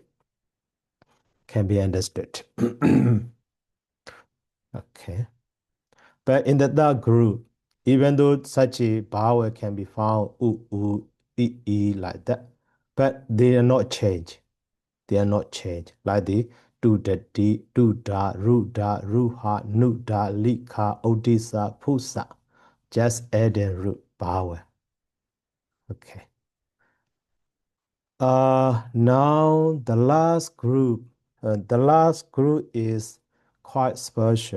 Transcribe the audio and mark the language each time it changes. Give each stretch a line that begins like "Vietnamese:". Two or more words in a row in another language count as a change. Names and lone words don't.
English: Can be understood. Okay. But in the third group, even though such a vowel can be found like that, but they are not changed. They are not changed. Like the do da di, do da, ru ha, nu da, li ka, odisa, pusa. Just add a root vowel. Okay. Now the last group. The last group is quite special.